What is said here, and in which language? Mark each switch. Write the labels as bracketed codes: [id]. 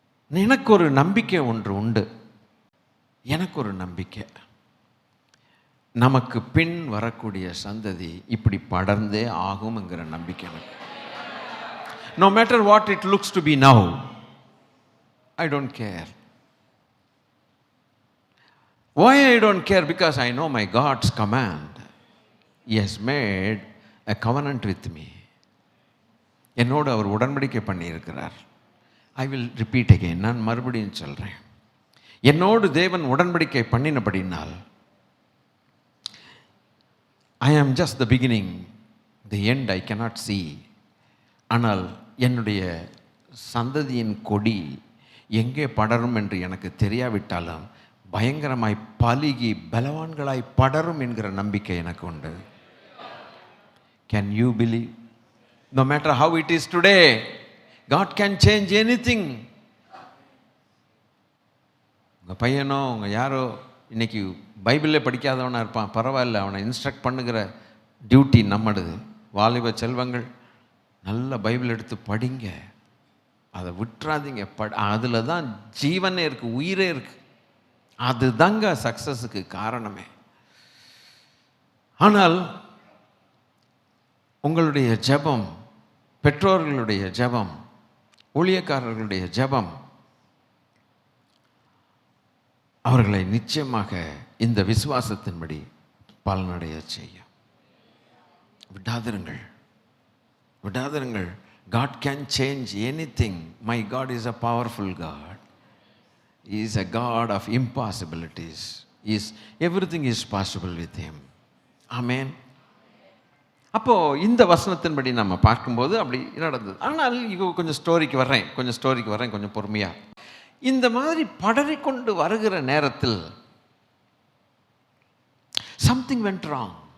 [ta] எனக்கு ஒரு நம்பிக்கை ஒன்று உண்டு. எனக்கு ஒரு நம்பிக்கை, நமக்கு பின் வரக்கூடிய சந்ததி இப்படி படர்ந்தே ஆகும்ங்கிற நம்பிக்கை. [en] No matter what it looks to be now, I don't care. Why I don't care? Because I know my God's command. He has made a covenant with me. [ta] என்னோடு அவர் உடன்படிக்கை பண்ணியிருக்கிறார். [en] I will repeat again. [ta] நான் மறுபடியும் சொல்கிறேன். என்னோடு தேவன் உடன்படிக்கை பண்ணினபடினால் [en] I am just the beginning, the end I cannot see. [ta] ஆனால் என்னுடைய சந்ததியின் கொடி எங்கே படரும் என்று எனக்கு தெரியாவிட்டாலும் பயங்கரமாய் பலுகி பலவான்களாய் படரும் என்கிற நம்பிக்கை எனக்கு உண்டு. [en] Can you believe? No matter how it is today, God can change anything. [ta] உங்கள் பையனோ உங்கள் யாரோ இன்னைக்கு பைபிளே படிக்காதவனாக இருப்பான், பரவாயில்ல, அவனை இன்ஸ்ட்ரக்ட் பண்ணுகிற டியூட்டி நம்மடுது. வாலிப செல்வங்கள் நல்ல பைபிள் எடுத்து படிங்க, அதை விட்டுறாதீங்க. அதில் தான் ஜீவனே இருக்குது, உயிரே இருக்குது. அது தாங்க சக்ஸஸுக்கு காரணமே. ஆனால் உங்களுடைய ஜெபம், பெற்றோர்களுடைய ஜெபம், ஊழியக்காரர்களுடைய ஜெபம் அவர்களை நிச்சயமாக இந்த விசுவாசத்தின்படி பலனடைய செய்யும். விடாதிருங்கள், விடாதிருங்கள். [en] God can change anything. My God is a powerful God. He is a God of impossibilities. Everything is possible with him. Amen. [ta] அப்போ இந்த வசனத்தின்படி நம்ம பார்க்கும்போது அப்படி நடந்தது. ஆனால் கொஞ்சம் ஸ்டோரிக்கு வர்றேன் கொஞ்சம் பொறுமையா. இந்த மாதிரி படறிக்கொண்டு வருகிற நேரத்தில் [en] Something went wrong.